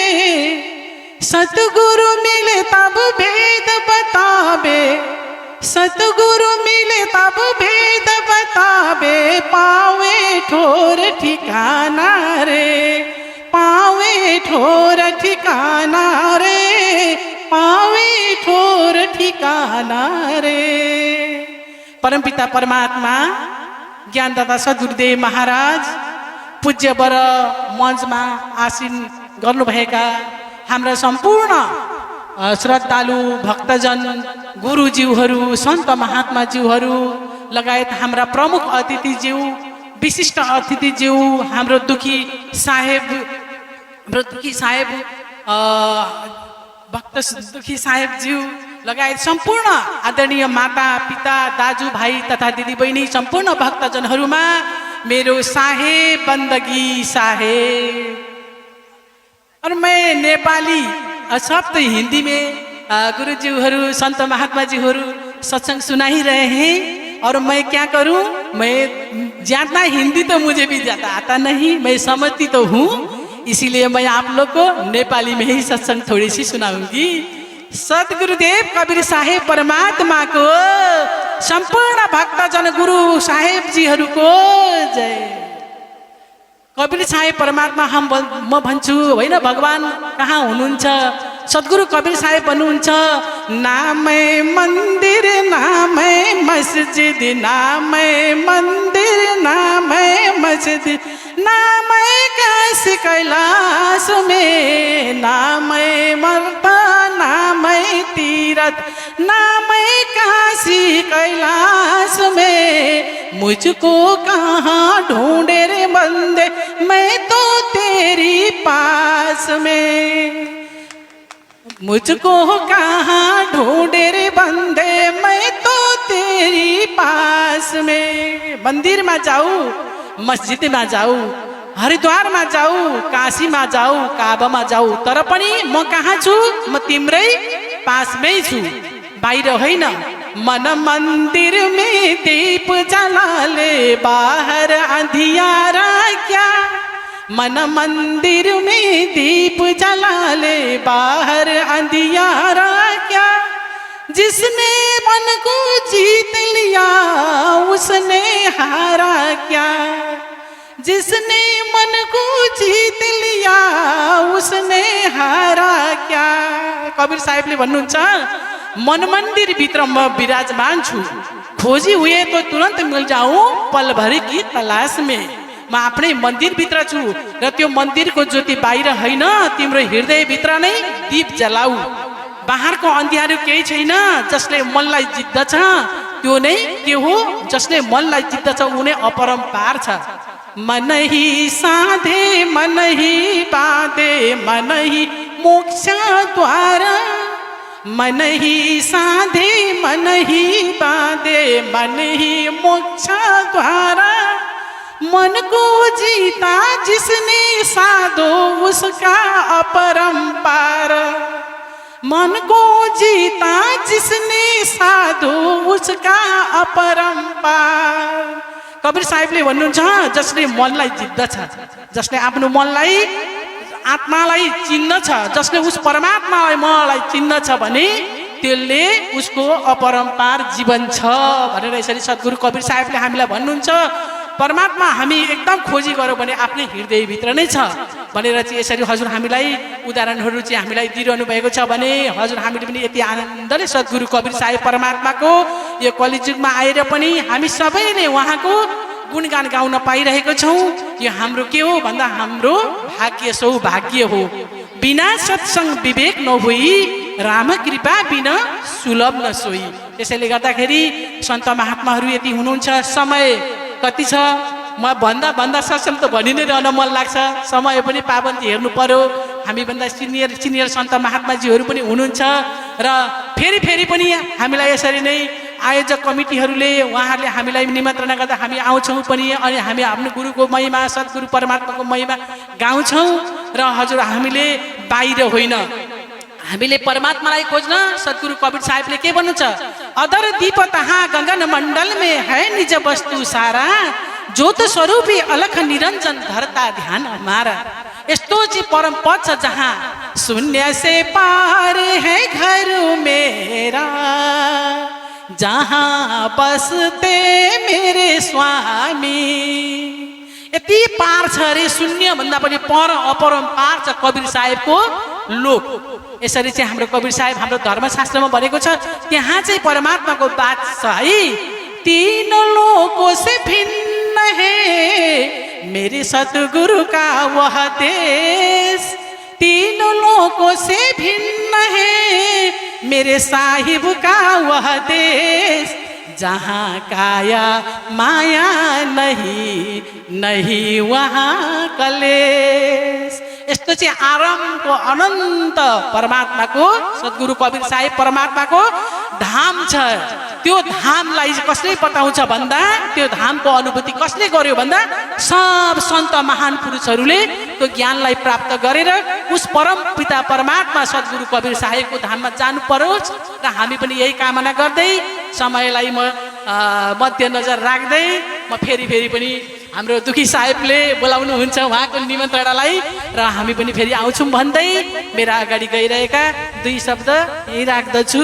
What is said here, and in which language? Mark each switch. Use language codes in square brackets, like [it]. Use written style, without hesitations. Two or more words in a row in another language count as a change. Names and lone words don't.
[hi] सतगुरु मिले तब भेद बतावे, सतगुरु मिले तब भेद बतावे। पावे ठोर ठिकाना रे, पावे ठोर ठिकाना रे, पावे ठोर ठिकाना रे। [ne] परमपिता परमात्मा ज्ञानदाता सद्गुरुदेव महाराज पूज्य बर मञ्चमा आसीन गर्नुभएका हाम्रा सम्पूर्ण श्रद्धालु भक्तजन, गुरुज्यूहरू, सन्त महात्माज्यूहरू लगायत हाम्रा प्रमुख अतिथिज्यू, विशिष्ट अतिथिज्यू, हाम्रो दुखी साहेब भक्त दुखी साहेबज्यू लगायत सम्पूर्ण आदरणीय माता पिता दाजु भाइ तथा दिदी बहिनी सम्पूर्ण भक्तजनहरूमा मेरो साहेब बन्दगी साहेब। [hi] और मैं नेपाली सब तो हिंदी में गुरुजीहरू संत महात्मा जीहरू सत्संग सुना ही रहे हैं। और मैं क्या करूं, मैं ज़्यादा हिंदी तो मुझे भी ज़्यादा आता नहीं, मैं समझती तो हूँ, इसीलिए मैं आप लोग को नेपाली में ही सत्संग थोड़ी सी सुनाऊंगी। सदगुरुदेव कबीर साहेब परमात्मा को, संपूर्ण भक्तजन गुरु साहेब जीहरू को जय। [ne] कबीर साहेब परमात्मा म भन्छु होइन, भगवान कहाँ हुनुहुन्छ? सद्गुरु कबीर साहेब भन्नुहुन्छ, नामै मन्दिर मस्जिद, [hi] नाम है मंदिर, नाम है मस्जिद, नाम है काशी कैलाश में, नाम है मक्का, नाम है तीरथ, नाम है काशी कैलाश में। मुझको कहाँ ढूंढे रे बंदे, मैं तो तेरी पास में। मुझको कहाँ ढूंढे रे बंदे, मैं तो तेरी पास में। मंदिर में जाऊँ, मस्जिद में जाऊँ, हरिद्वार में जाऊँ, काशी में जाऊँ, काबा में जाऊँ, [ne] तर पनि म कहाँ छु? म तिम्रै पासमै छु, बाहिर होइन। [hi] मन मंदिर में दीप जला ले, बाहर अंधियारा क्या। मन मंदिर में दीप जला ले, बाहर अंधियारा क्या। जिसने मन को जीत लिया उसने हारा क्या। जिसने मन को जीत लिया उसने हारा क्या। [ne] कबीर साहेबले भन्नुहुन्छ, मन मंदिर भित्र म विराजमान छु, [hi] खोजी हुए तो तुरंत मिल जाऊं पल भर की तलाश में। [ne] म आफ्नै मन्दिर भित्र छु र त्यो मन्दिरको ज्योति बाहिर होइन, तिम्रो हृदय भित्र नै दीप जलाऊ। बाहरको अन्धियारो केही छैन, जसले मनलाई जित्दछ त्यो नै के हो, जसले मनलाई जित्दछ ऊ नै अपरम्पार छ। [hi] मन ही साधे मन ही बाँधे, मन ही मोक्ष द्वार। मन ही साधे मन ही बाँधे, मन ही मोक्ष द्वार। मन को जीता जिसने साधो उसका अपरंपार। मन को जीता जिसने साधो उसका अपरंपार। [ne] कबीर साहेबले भन्नुहुन्छ, जसले मनलाई जित्दछ, जसले आफ्नो मनलाई आत्मालाई चिन्नछ, जसले उस परमात्मालाई मलाई चिन्नछ भने त्यसले उसको अपरम्पार जीवन छ भनेर यसरी सद्गुरु कबीर साहेबले हामीलाई भन्नुहुन्छ। परमात्मा हामी एकदम खोजी गरौँ भने आफ्नै हृदयभित्र नै छ भनेर चाहिँ यसरी हजुर हामीलाई उदाहरणहरू चाहिँ हामीलाई दिइरहनु भएको छ भने हजुर हामीले पनि यति आनन्दले सद्गुरु कबीर साहेब परमात्माको यो कलिजुगमा आएर पनि हामी सबैले उहाँको गुणगान गाउन पाइरहेको छौँ। यो हाम्रो के हो भन्दा हाम्रो भाग्य सौभाग्य हो। [hi] बिना सत्संग विवेक नहोई, राम कृपा बिना सुलभ न सोई। [ne] त्यसैले गर्दाखेरि सन्त महात्माहरू यति हुनुहुन्छ। समय कति छ म भन्दा सक्षम त भनि नै रहन मन लाग्छ। समय पनि पाबन्दी हेर्नु पर्यो। हामीभन्दा सिनियर सन्त महात्माजीहरू पनि हुनुहुन्छ र फेरि पनि हामीलाई यसरी नै आयोजक कमिटीहरूले उहाँहरूले हामीलाई निमन्त्रणा गर्दा हामी आउँछौँ पनि अनि हामी आफ्नो गुरुको महिमा सद्गुरु परमात्माको महिमा गाउँछौँ। र हजुर हामीले बाहिर होइन, हामीले परमात्मालाई खोज्न सद्गुरु कबीर साहेबले के भन्नुहुन्छ, [hi] अदर दीप तहाँ गगन मंडल में है निज वस्तु सारा, ज्योत स्वरूपी अलख निरंजन धरता ध्यान हमारा। [ne] यस्तो चाहिँ परम पद छ [hi] जहाँ शून्य से पार है घर मेरा, जहाँ बसते मेरे स्वामी। [ne] यति पार छ अरे, शून्य भन्दा पनि पर अपरम्पार छ कबीर साहेबको लोक। यसरी चाहिँ हाम्रो कबीर साहेब हाम्रो धर्मशास्त्रमा भनेको छ, त्यहाँ चाहिँ परमात्माको बात छ है। [hi] तीन लोकों से भिन्न है मेरे सतगुरु का वह देश, तीन लोकों से भिन्न है मेरे साहिब का वह देश, जहाँ काया माया नहीं वहाँ कलेश। [ne] यस्तो चाहिँ आरामको अनन्त परमात्माको सद्गुरु कबीर साहेब परमात्माको धाम छ। त्यो धामलाई कसले बताउँछ भन्दा, त्यो धामको अनुभूति कसले गर्यो भन्दा सब सन्त महान पुरुषहरूले त्यो ज्ञानलाई प्राप्त गरेर उस परम पिता परमात्मा सद्गुरु कबीर साहेबको धाममा जानु परोस्। र हामी पनि यही कामना गर्दै समयलाई म मध्यनजर राख्दै म फेरि पनि हाम्रो दुखी साहेबले बोलाउनुहुन्छ उहाँको निमन्त्रणालाई र हामी पनि फेरि आउँछौँ भन्दै मेरा अगाडि गइरहेका दुई शब्द यही राख्दछु।